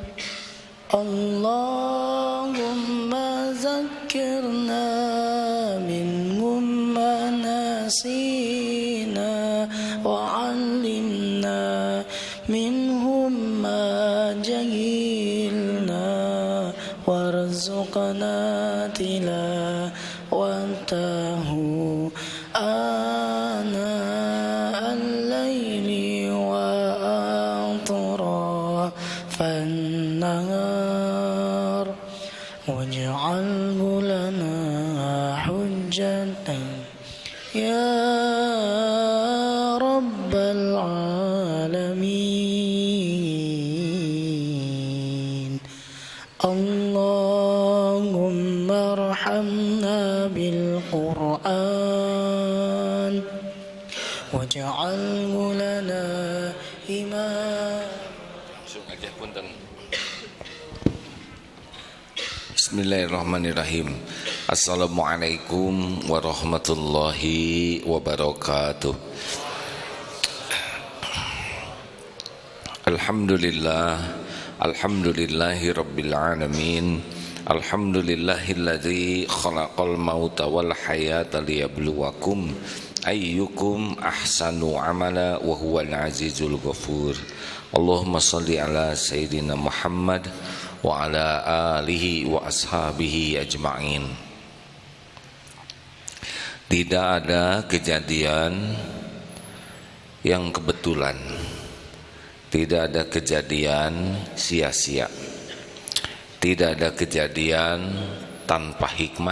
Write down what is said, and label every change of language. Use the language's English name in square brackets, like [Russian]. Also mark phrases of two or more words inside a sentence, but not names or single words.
[Arabic] اللهم ذكرنا منهم ما نسينا وعلمنا منهم ما جهلنا وارزقنا تلاوته آناء الليل وأطراف النهار واجعله لنا حجة يا رب العالمين. اللهم ارحمنا بالقرآن واجعله لنا إمام. [Indonesian] Langsung aja punten. [Arabic] بسم الله الرحمن الرحيم. السلام عليكم ورحمة الله وبركاته. الحمد لله رب العالمين. الحمد لله الذي خلق الموت والحياة ليبلوكم أيكم أحسن عملا وهو العزيز الغفور. اللهم صل على سيدنا محمد وعلى آله وأصحابه أجمعين. [Indonesian] Tidak ada kejadian yang kebetulan. Tidak ada kejadian sia-sia. Tidak ada kejadian tanpa hikmah.